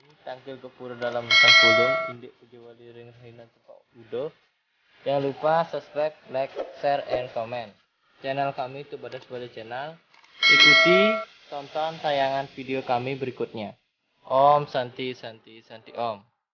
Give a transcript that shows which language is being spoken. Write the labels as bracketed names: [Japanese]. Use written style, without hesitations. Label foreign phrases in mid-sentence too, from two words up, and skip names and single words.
[Balinese] Tangkil ke pura dalam Tangkulung, Indik Pejawali Ring Rainan Tempat Udo. [Indonesian] Jangan lupa subscribe, [English] like, share, and comment [Indonesian] channel kami itu Badas Bali Channel. Ikuti tonton tayangan video kami berikutnya. [Sanskrit] Om Santi Santi Santi Om.